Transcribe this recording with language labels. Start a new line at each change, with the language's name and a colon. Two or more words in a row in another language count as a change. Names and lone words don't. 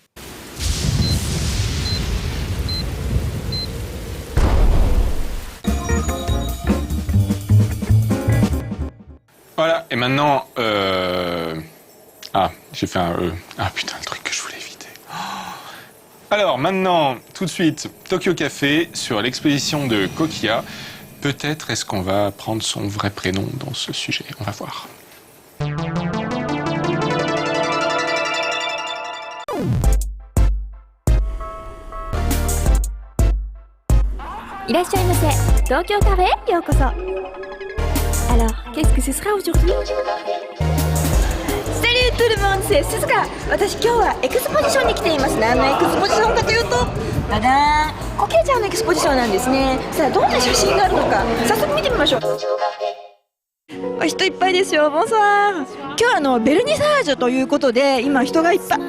French: Voilà, et maintenant... Ah, j'ai fait un Ah putain, le truc que je voulais éviter. Alors, maintenant, tout de suite, Tokyo Café sur l'exposition de Kokia. Peut-être est-ce qu'on va prendre son vrai prénom dans ce sujet. On va voir.
Japanese: いらっしゃいませ。東京カフェへようこそ。
French: Alors, qu'est-ce que ce sera aujourd'hui? Salut tout le monde, c'est Suzuka.
Japanese: 私今日はエクスポジションに来ています。何のエクスポジションかというと、ただーん、コケちゃんのエクスポジションなんですね。さあどんな写真があるのか、早速見てみましょう。お人いっぱいですよ。ボンソワー。今日はベルニサージュということで今人がいっぱい。